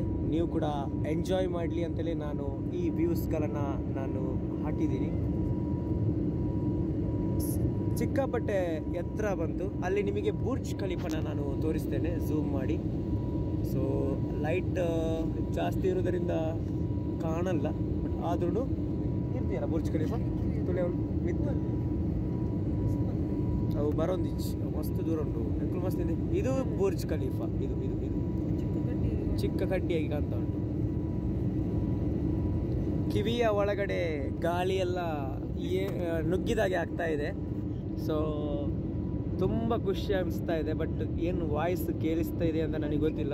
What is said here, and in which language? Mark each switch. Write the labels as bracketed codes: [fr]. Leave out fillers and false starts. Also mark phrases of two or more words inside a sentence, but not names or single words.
[kn] ನೀವು ಕೂಡ ಎಂಜಾಯ್ ಮಾಡಲಿ ಅಂತಲೇ ನಾನು ಈ ವ್ಯೂಸ್ಗಳನ್ನು ನಾನು ಹಾಕಿದ್ದೀನಿ. ಸಿಕ್ಕಾಪಟ್ಟೆ ಎತ್ತರ ಬಂತು. ಅಲ್ಲಿ ನಿಮಗೆ ಬುರ್ಜ್ ಖಲೀಫಾನ ನಾನು ತೋರಿಸ್ತೇನೆ ಝೂಮ್ ಮಾಡಿ. ಸೊ ಲೈಟ್ ಜಾಸ್ತಿ ಇರೋದರಿಂದ ಕಾಣಲ್ಲ, ಬಟ್ ಆದ್ರೂ ಇರ್ತೀಯಲ್ಲ ಬುರ್ಜ್ ಖಲೀಫಾ [tcy] ತುಲೆ ಮಿತ್ತು ಅವು ಬರೋಂದಿಚ್ಚು ಮಸ್ತ್ ದೂರ ಉಂಟು, [kn] ಅಂಕಲ್ ಮಸ್ತ್ ಇದೆ. ಇದು ಬುರ್ಜ್ ಖಲೀಫಾ, ಇದು ಇದು ಇದು ಚಿಕ್ಕ ಕಡ್ಡಿಯಾಗಿ ಕಾಣ್ತಾ ಉಂಟು. ಕಿವಿಯ ಒಳಗಡೆ ಗಾಳಿಯೆಲ್ಲ ನುಗ್ಗಿದಾಗೆ ಆಗ್ತಾ ಇದೆ. ಸೊ ತುಂಬ ಖುಷಿ ಅನಿಸ್ತಾ ಇದೆ, ಬಟ್ ಏನು ವಾಯ್ಸ್ ಕೇಳಿಸ್ತಾ ಇದೆ ಅಂತ ನನಗೆ ಗೊತ್ತಿಲ್ಲ.